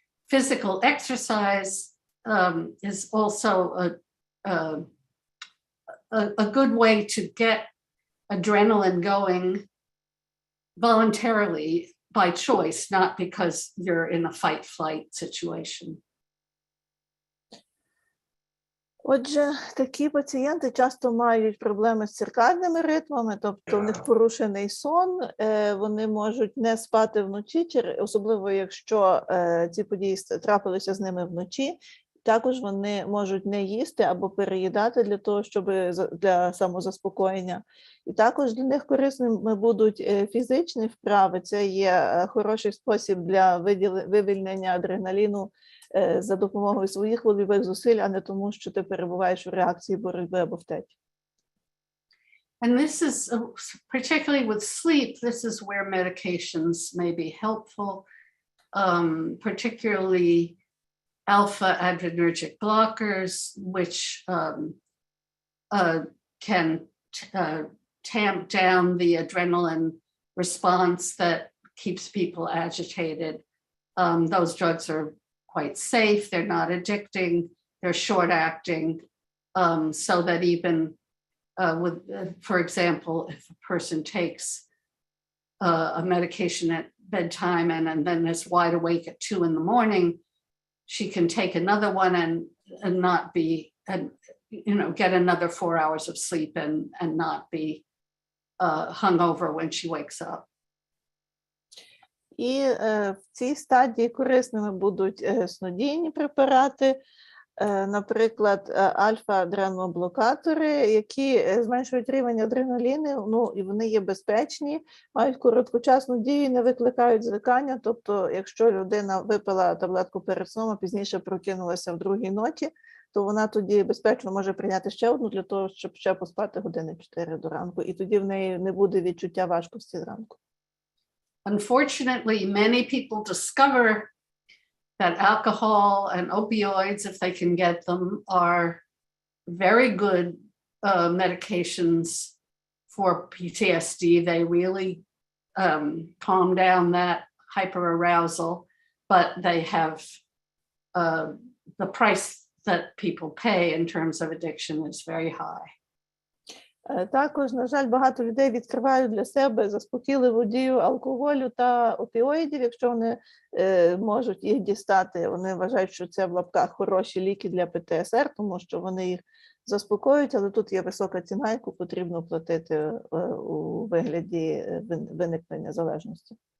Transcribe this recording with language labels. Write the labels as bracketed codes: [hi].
[en] Physical exercise is also a good way to get adrenaline going voluntarily by choice, not because you're in a fight-flight situation. [uk] Отже, такі пацієнти часто мають проблеми з циркадними ритмами, тобто в них порушений сон, вони можуть не спати вночі, особливо якщо ці події трапилися з ними вночі. Також вони можуть не їсти або переїдати для того, для самозаспокоєння. І також для них корисними будуть фізичні вправи. Це є хороший спосіб для вивільнення адреналіну за допомогою своїх вольових зусиль, а не тому, що ти перебуваєш в реакції боротьби або втечі. [en] And this is, particularly with sleep, this is where medications may be helpful, particularly alpha adrenergic blockers, which can tamp down the adrenaline response that keeps people agitated. Those drugs are quite safe, they're not addicting, they're short acting, so that even for example, if a person takes a medication at bedtime and then is wide awake at 2 in the morning, she can take another one and not be, get another 4 hours of sleep and not be hungover when she wakes up. [uk] І в цій стадії корисними будуть снодійні препарати, наприклад, альфа-адреноблокатори, які зменшують рівень адреналіну, і вони є безпечні, мають короткочасну дію і не викликають звикання. Тобто, якщо людина випила таблетку перед сном, а пізніше прокинулася в другій ночі, то вона тоді безпечно може прийняти ще одну для того, щоб ще поспати години 4 до ранку, і тоді в неї не буде відчуття важкості зранку. [en] Unfortunately, many people discover that alcohol and opioids, if they can get them, are very good medications for PTSD. They really calm down that hyperarousal, but they have the price that people pay in terms of addiction is very high. [uk] Також, на жаль, багато людей відкривають для себе заспокійливу дію алкоголю та опіоїдів, якщо вони можуть їх дістати. Вони вважають, що це в лапках хороші ліки для ПТСР, тому що вони їх заспокоюють, але тут є висока ціна, яку потрібно платити у вигляді виникнення залежності.